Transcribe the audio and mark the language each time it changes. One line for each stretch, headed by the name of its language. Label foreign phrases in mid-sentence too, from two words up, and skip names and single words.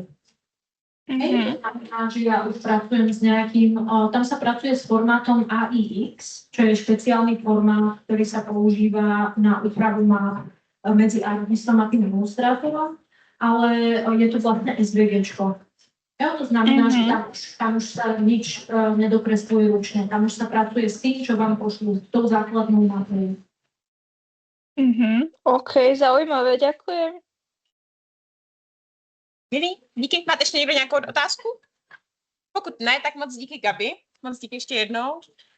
Slovak: To znamená, že ja už pracujem s nejakým, tam sa pracuje s formátom AIX, čo je špeciálny formát, ktorý sa používa na úpravu map medzi artistom a tým ilustrátorom, ale je to vlastne SVGčko. To znamená, že tam už sa nič nedokresluje ručne. Tam už sa pracuje s tým, čo vám pošlú, s tou základnou mapou. OK, zaujímavé, ďakujem. Milí,
Czech: díky. Máte ještě někdo nějakou otázku? Pokud ne, tak moc díky Gabi. Moc díky ještě jednou.